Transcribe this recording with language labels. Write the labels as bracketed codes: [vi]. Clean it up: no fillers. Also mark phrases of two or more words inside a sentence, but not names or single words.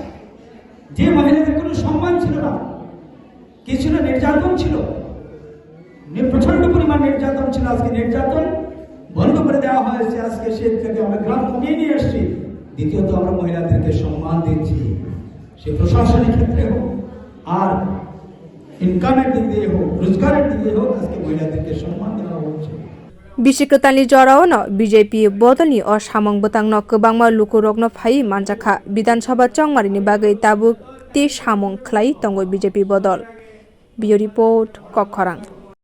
[bn] যে মহিলাদের কোনো সম্মান ছিল না কি ছিল নির্যাতন ছিল প্রচন্ড পরিমাণ নির্যাতন ছিল আজকে নির্যাতন বন্ধ করে দেওয়া হয়েছে আজকে সে থেকে আমরা গ্রাম কমিয়ে নিয়ে এসেছি দ্বিতীয়ত আমরা মহিলাদেরকে সম্মান দিচ্ছি সে প্রশাসনিক ক্ষেত্রে হোক আর ইনকামের দিক দিয়ে হোক রোজগারের দিক দিয়ে হোক আজকে মহিলাদেরকে সম্মান দেওয়া হচ্ছে [trp] Bishikatani Joraono, BJP Bodoni or Shamong Butang no Kubangma Lukurogno Pai Manjaka, Bidan Shaba Chongmarini Bagai Tabu, Tish Hamong Klai Tongo BJP Bodol. Bio Report, Kokorang.